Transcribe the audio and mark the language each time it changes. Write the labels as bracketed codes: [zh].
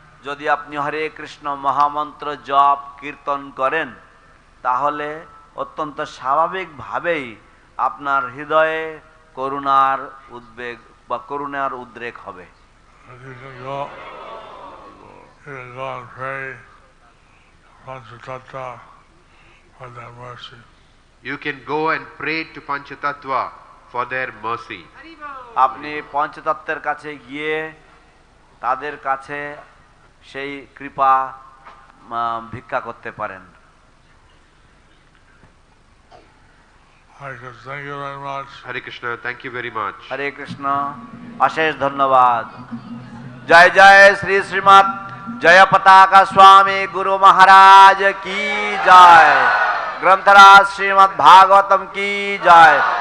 [bn] যদি আপনি হরে কৃষ্ণ মহামন্ত্র জপ কীর্তন করেন তাহলে অত্যন্ত স্বাভাবিকভাবেই আপনার হৃদয়ে করুণার উদ্বেগ বা করুণার উদ্রেক হবে। [en] You can go and pray Panchatattva for their mercy. You can go and pray to Panchatattva for their mercy. [bn] আপনি পঞ্চতত্ত্বের কাছে গিয়ে তাদের কাছে সেই কৃপা ভিক্ষা করতে পারেন। [en] Hare Krishna, thank you very much. Hare Krishna, thank you very much. [bn] হরে কৃষ্ণ, অশেষ ধন্যবাদ। জয় জয় শ্রী শ্রীমৎ জয়পতাকা স্বামী গুরু মহারাজ কি জয়। গ্রন্থরাজ শ্রীমদ্ ভাগवतम की जय।